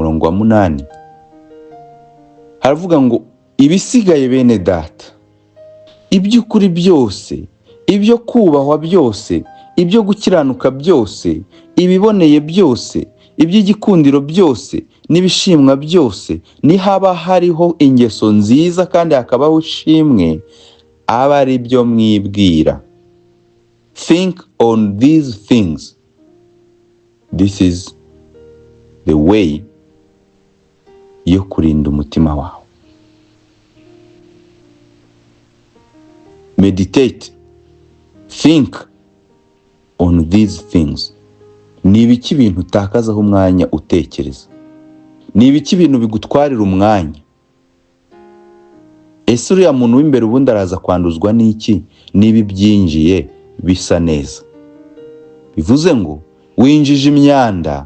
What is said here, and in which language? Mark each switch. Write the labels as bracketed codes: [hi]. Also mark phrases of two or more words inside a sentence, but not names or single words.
[rw] wa 8, haravuga ngo, ibisigaye bene data, iby'ukuri byose, ibyo kubahwa byose, ibyo gukiranuka byose, ibiboneye byose, iby'igikundiro byose, n'ibishimwa byose, nihaba hariho ingeso nziza kandi hakabaho ishimwe, aba ari byo mwibwira. [en] Think on these things. This is the way [rw] yo kurinda umutima wawe. [en] Meditate. Think on these things. [rw] Ni ibiki bintu utakazaho umwanya utekereza? Ni ibiki bintu bigutwarira umwanya? Ese uriya muntu w'imbere ubundi araza kwanduzwa n'iki niba byinjiye bisa neza? Bivuze ngo winjije imyanda.